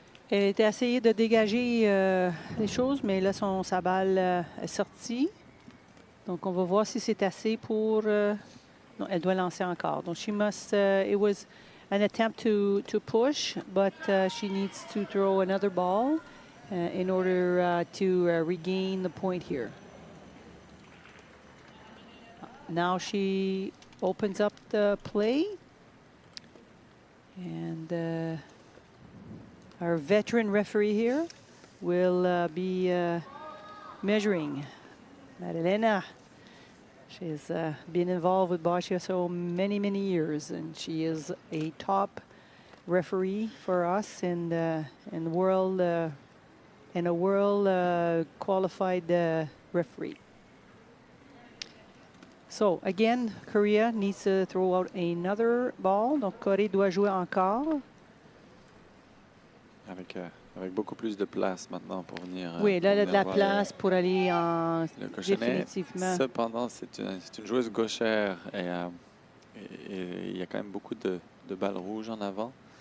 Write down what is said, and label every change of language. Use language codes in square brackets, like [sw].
[fr] Elle était essayée de dégager les choses, mais là, sa balle est sortie. Donc, on va voir si c'est assez pour... non, elle doit lancer encore. Donc, [en] she must... it was an attempt to push, but she needs to throw another ball in order to regain the point here. Now she opens up the play. And our veteran referee here will be measuring. Marilena. She's been involved with boccia so many, many years, and she is a top referee for us in the world, and a world qualified referee. So again, Korea needs to throw out another ball. [fr] Donc Corée doit jouer encore. Avec beaucoup plus de place maintenant pour venir. Oui, là, elle a de la place pour aller en définitivement. Cependant, c'est une joueuse gauchère et il y a quand même beaucoup de balles rouges en avant.